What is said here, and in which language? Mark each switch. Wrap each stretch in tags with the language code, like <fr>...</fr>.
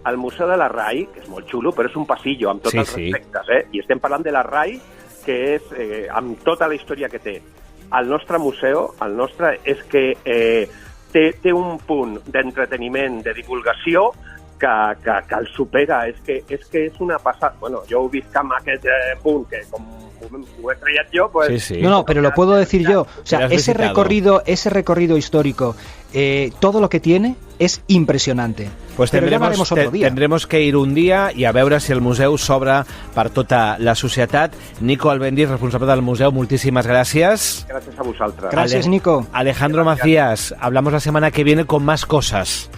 <ca>El Museu de la RAI, que és molt xulo, però és un passillo, amb tots els respectes, i estem parlant de la RAI, que és amb tota la història que té. El nostre museu, és que té un punt d'entreteniment, de divulgació, que el supera. És que és una passada. Bueno, jo ho visc amb aquest punt, que com ho he creat jo, pues... Sí.</ca> <es>No, pero lo puedo decir yo. O sea, ese recorrido histórico, todo lo que tiene es impresionante. Pues tendremos que ir un dia</es> <ca>i a veure si el museu s'obre per tota la societat. Nico Albéniz, responsable del museu, moltíssimas gracias.</ca> <es>Gracias a vosaltres. Gracias, Nico. Alejandro Macías, hablamos la semana que viene con más cosas.</es>